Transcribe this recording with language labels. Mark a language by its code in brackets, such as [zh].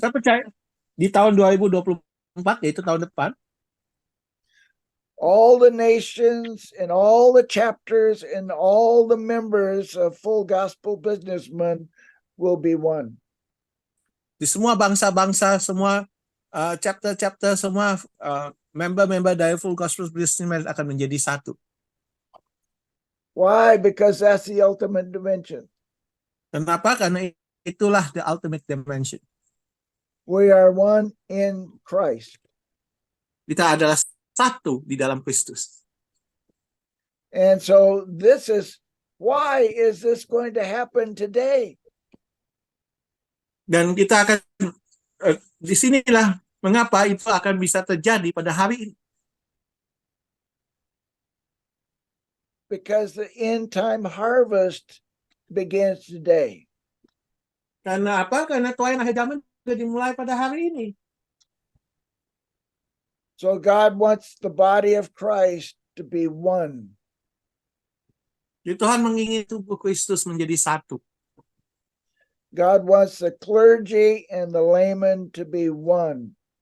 [id] Saya percaya di tahun 2024, yaitu tahun depan, [en] all the nations and all the chapters and all the members of Full Gospel Businessmen will be one. [id] Di semua bangsa-bangsa, semua chapter-chapter, semua member-member dari Full Gospel Businessmen akan menjadi satu. [en] Why? Because that's the ultimate dimension. [id] Kenapa? Karena itulah [en] the ultimate dimension. We are one in Christ. [id] Kita adalah satu di dalam Kristus. [en] And so why is this going to happen today? [id] Dan kita akan di sinilah mengapa itu akan bisa terjadi pada hari ini. [en] Because the end time harvest begins today. [id] Karena apa? Karena tuaian akhir zaman sudah dimulai pada hari ini. [en] So God wants the body of Christ to be one. [id] Jadi Tuhan menginginkan tubuh Kristus menjadi satu. [en] God wants the clergy and the layman to be one.